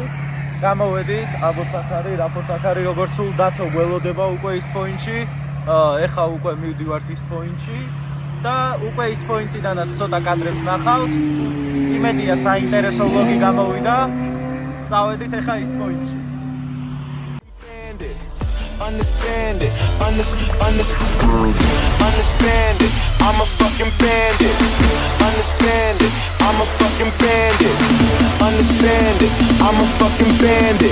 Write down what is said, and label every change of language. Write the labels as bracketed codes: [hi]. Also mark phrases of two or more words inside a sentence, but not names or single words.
[ka] გამოვედით, აბოცახარი, რაფოცახარი, როგორც სულ დათო გველოდება უკვე ის პოინტში. ეხა უკვე მივდივართ ის პოინტში და უკვე ის პოინტიდანაც ცოტა კადრებს ნახავთ. იმედია საინტერესო ვლოგი გამოვიდა. წავედით ეხა ის პოინტში. [en] Understand it, understand it. I'm a fucking bandit. Understand it, I'm a fucking bandit. Understand it, I'm a fucking bandit.